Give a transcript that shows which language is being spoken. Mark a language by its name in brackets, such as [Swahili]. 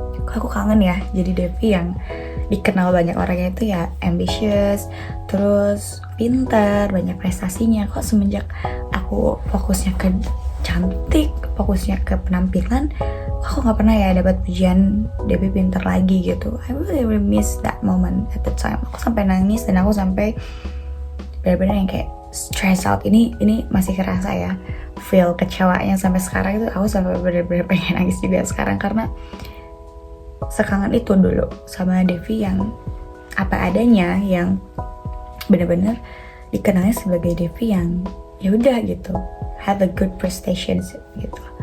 [Indonesian] Aku kangen ya jadi Devi yang dikenal banyak orangnya itu ya ambitious, terus pintar, banyak prestasinya. Kok semenjak aku fokusnya ke cantik, fokusnya ke penampilan, aku nggak pernah ya dapat pujian Devi pintar lagi gitu. [English] I really miss that moment at the time. [Indonesian] Aku sampai nangis dan aku sampai benar-benar yang kayak [English] stress out. [Indonesian] Ini masih kerasa ya feel kecewanya sampai sekarang itu. Aku sampai benar-benar pengen nangis juga sekarang karena sekangen itu dulu sama Devi yang apa adanya, yang benar-benar dikenalnya sebagai Devi yang ya udah gitu, [English] have a good prestations [Indonesian] gitu.